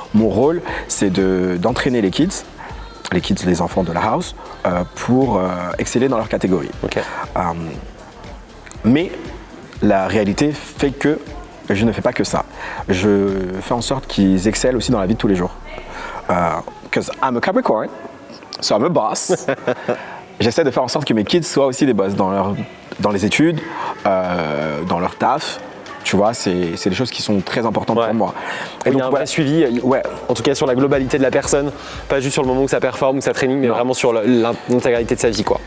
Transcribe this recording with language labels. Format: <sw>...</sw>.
<fr>Mon rôle, c'est d'entraîner les kids, les enfants de la house, pour exceller dans leur catégorie. Okay. Mais la réalité fait que je ne fais pas que ça. Je fais en sorte qu'ils excellent aussi dans la vie de tous les jours.</fr> <en>Because I'm a Capricorn, so I'm a boss.</en> <fr>J'essaie de faire en sorte que mes kids soient aussi des boss dans les études, dans leur taf. Tu vois, c'est des choses qui sont très importantes pour moi. Et donc, il y a un vrai suivi, en tout cas sur la globalité de la personne, pas juste sur le moment où ça performe, où ça training, mais vraiment sur l'intégralité de sa vie, quoi.</fr>